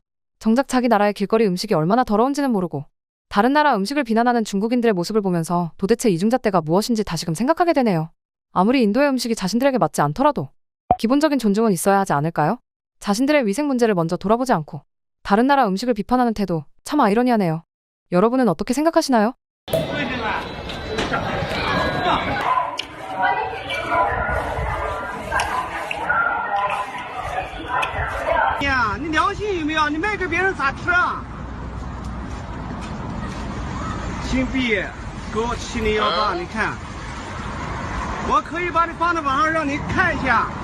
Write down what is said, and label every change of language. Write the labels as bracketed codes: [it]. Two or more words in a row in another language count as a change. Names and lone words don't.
[ko] 정작 자기 나라의 길거리 음식이 얼마나 더러운지는 모르고 다른 나라 음식을 비난하는 중국인들의 모습을 보면서 도대체 이중잣대가 무엇인지 다시금 생각하게 되네요. 아무리 인도의 음식이 자신들에게 맞지 않더라도 기본적인 존중은 있어야 하지 않을까요? 자신들의 위생 문제를 먼저 돌아보지 않고 다른 나라 음식을 비판하는 태도 참 아이러니하네요. 여러분은 어떻게 생각하시나요? [zh] 呀，你良心有没有？你卖给别人咋吃啊？新币给我7018，你看，我可以把你放在网上让你看一下。